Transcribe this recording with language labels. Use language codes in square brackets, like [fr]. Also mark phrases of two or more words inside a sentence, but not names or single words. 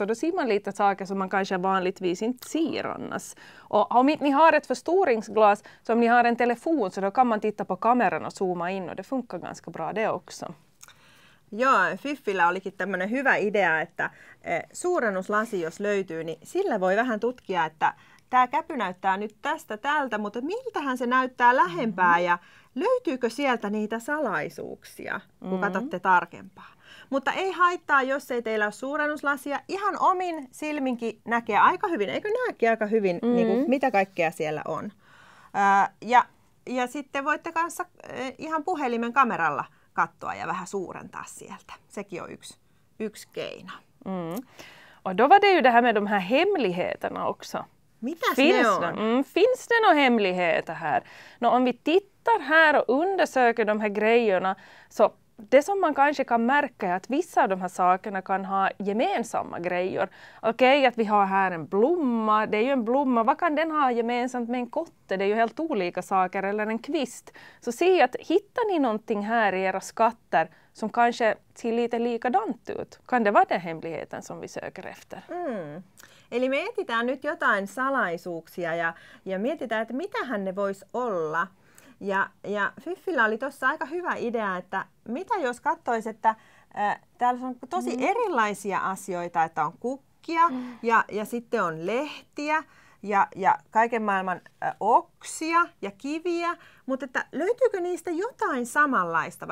[sv] Då ser man lite saker som man kanske vanligtvis inte ser annars. Och om inte ni har ett förstoringsglas, så om ni har en telefon, så då kan man titta på kameran och zooma in, och det funkar ganska bra det också. [fi] Joo, Fiffillä olikin tämmöinen hyvä idea, että suurennuslasi jos löytyy, niin sillä voi vähän tutkia, että tämä käpy näyttää nyt tästä tältä, mutta miltähän se näyttää lähempää ja löytyykö sieltä niitä salaisuuksia, kun katsotte tarkempaa. Mutta ei haittaa, jos ei teillä ole suurennuslasia. Ihan omin silminkin näkee aika hyvin, eikö näekin aika hyvin, niin kuin, mitä kaikkea siellä on. Ja sitten voitte kanssa ihan puhelimen kameralla katsoa ja vähän suurentaa sieltä. Sekin on yksi keino. [sv] Och då var det ju det här med de här hemligheterna också. [fi] Mitäs ne on? [sv] Finns det några hemligheter här? No, om vi tittar här och undersöker de här grejerna, så det som man kanske kan märka är att vissa av de här sakerna kan ha gemensamma grejer. Okej, att vi har här en blomma, det är ju en blomma, vad kan den ha gemensamt med en kotte? Det är ju helt olika saker, eller en kvist. Så se att hittar ni någonting här i era skatter som kanske ser lite likadant ut? Kan det vara den hemligheten som vi söker efter? [fi] Eli me etsitään nyt jotain salaisuuksia ja mietitään, että mitähän ne vois olla. Ja Fiffillä oli tuossa aika hyvä idea, että mitä jos katsoisi, että täällä on tosi erilaisia asioita, että on kukkia ja sitten on lehtiä ja kaiken maailman oksia ja kiviä, mutta että löytyykö niistä jotain samanlaista?